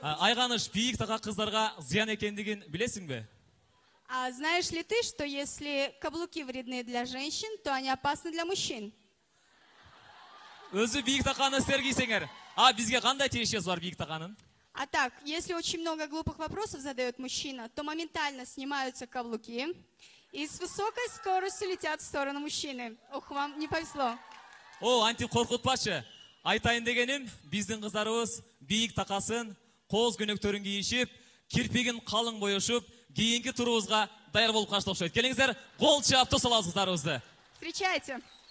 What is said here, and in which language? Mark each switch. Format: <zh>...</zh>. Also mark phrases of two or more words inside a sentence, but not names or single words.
<ky>Айганыш бийик така кыздарга зыян экендигин билесиң бе?</ky> <ru>А знаешь ли ты, что если каблуки вредны для женщин, то они опасны для мужчин?</ru> <ky>Өзү бийик таканы силер кийсеңер, а бизге кандай тиешеси бар бийик таканын?</ky> <ru>А так, если очень много глупых вопросов задает мужчина, то моментально снимаются каблуки и с высокой скоростью летят в сторону мужчины. Ух, вам не повезло. О,</ru> <ky>антип коркутпачы. Айтайын дегеним, биздин кыздарыбыз бийик такасын, кооз көнөктөрүн кийишип, кирпигин калың боюшуп, кийинки турубузга даяр болуп калышты окшойт. Келиңиздер, кол чаап тосалабыз кыздарыбызды.</ky> <ru>Встречайте.</ru>